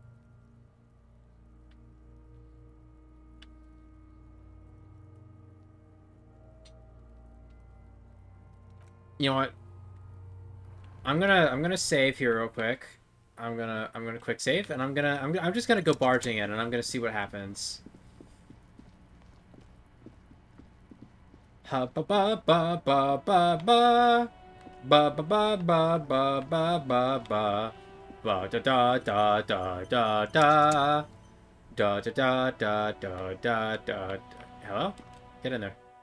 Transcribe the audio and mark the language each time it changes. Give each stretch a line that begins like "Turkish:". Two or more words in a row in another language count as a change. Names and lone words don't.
English: You know what? I'm gonna save here real quick. I'm gonna quick save, and I'm just gonna go barging in, and I'm gonna see what happens. Ha ba ba ba ba ba ba ba ba ba ba ba ba ba ba ba da da da da da da da da da da da da da. Hello? Get in there.